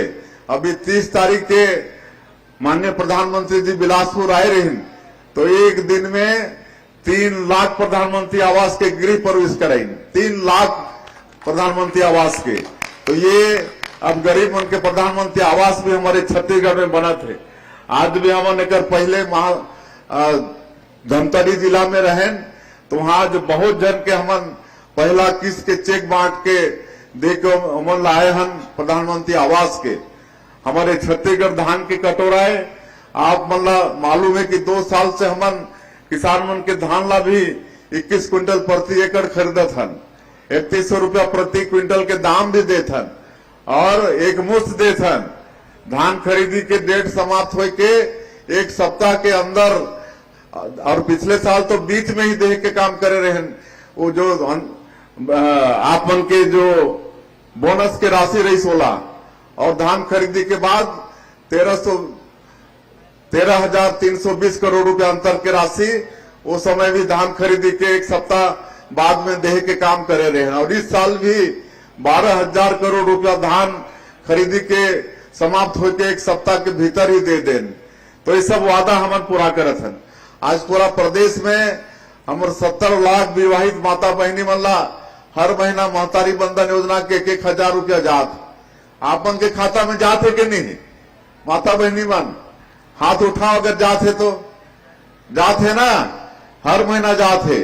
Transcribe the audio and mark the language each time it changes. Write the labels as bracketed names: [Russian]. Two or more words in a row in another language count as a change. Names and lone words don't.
[Chhattisgarhi] अभी 30 तारीख के माननीय प्रधानमंत्री जी बिलासपुर आए रहे, तो एक दिन में 3 लाख प्रधानमंत्री आवास के गृह प्रवेश कराई, 3 लाख प्रधानमंत्री आवास के। तो ये अब गरीब मन के प्रधानमंत्री आवास भी हमारे छत्तीसगढ़ में बना थे। आज भी हमन एक पहले धमतरी जिला में रहें तो वहां जो बहुत जन के हमन पहला किस्त के चेक बांट के देके हमन लाए हन प्रधानमंत्री आवास के। हमारे छत्तीसगढ़ धान की कटोरा है, आप मन मालूम है कि 2 साल से हमन किसान मन के धान ला भी 21 क्विंटल प्रति एकड़ खरीदत हन, 3100 रुपया प्रति क्विंटल के दाम भी देत हन और एक मुश्त देत हन। धान खरीदी के डेट समाप्त हो के 1 सप्ताह के अंदर, और पिछले साल तो बीच में ही देह के काम करे रहे। वो जो आप मन के जो बोनस के राशि रही 16 और धान खरीदी के बाद 13,320 करोड़ रुपया अंतर के राशि, उस समय भी धान खरीदी के 1 सप्ताह बाद में देह के काम करे रहे हैं। और इस साल भी 12,000 करोड़ रुपया धान खरीदी के समाप्त होकर 1 सप्ताह के भीतर ही दे दें। तो ये सब वादा हमन पूरा करत हन। आज पूरा प्रदेश में हमारे 70 लाख विवाहित माता बहनी मन ला हर महीना महतारी बंधन योजना के 1,000 रुपया जात आप मन के खाता में जात है कि नहीं? माता बहनी मन हाथ उठाओ, अगर जात है तो जात है ना, हर महीना जात है।